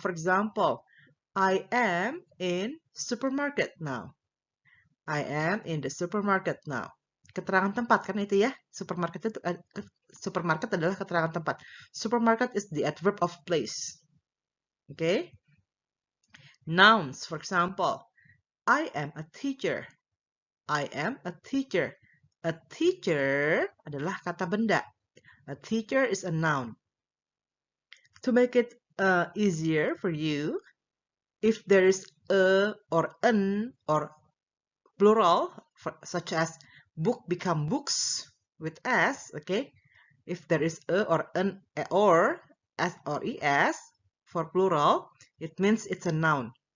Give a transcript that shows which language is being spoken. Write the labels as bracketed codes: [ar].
[en] For example, I am in supermarket now. I am in the supermarket now. [id] Keterangan tempat kan itu ya. Supermarket adalah keterangan tempat. [en] Supermarket is the adverb of place. Okay? Nouns, for example, I am a teacher. I am a teacher. [id] A teacher adalah kata benda. [en] A teacher is a noun. To make it easier for you, if there is a or an or plural, such as book become books with s, okay? If there is a or an or s or es for plural, it means it's a noun.